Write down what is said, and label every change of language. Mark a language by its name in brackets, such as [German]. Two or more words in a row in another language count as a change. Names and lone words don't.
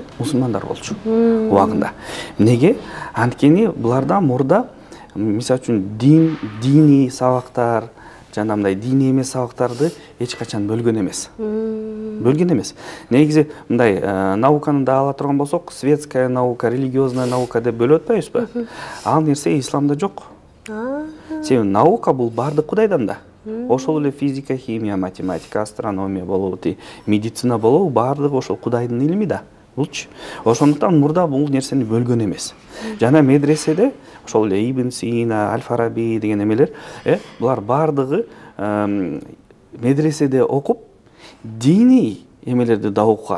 [Kyrgyz] Мусулмандар болчу убагында. Эмнеге? Анткени буларда мурда мисалы үчүн диний сабактар жана мындай диний эмес сабактарды эч качан бөлгөн эмес. Бөлгөн эмес. Негизи мындай науканы да ала турган болсок, [Russian] светская наука, религиозная наука [Kyrgyz] деп бөлүп атпайбызбы? Ал нерсе исламда жок. Себеби наука бул баардык Кудайдан да. Ошол эле физика, химия, математика, астрономия болобу, медицина болобу, баардыгы ошол Кудайдын илими да. Булчу. Ошондуктан мурда бул нерсени бөлгөн эмес. Жана медреседе ошол эле Ибн Сина, Аль-Фараби деген эмелер, булар баардыгы медреседе окуп, диний эмелерди да окуган.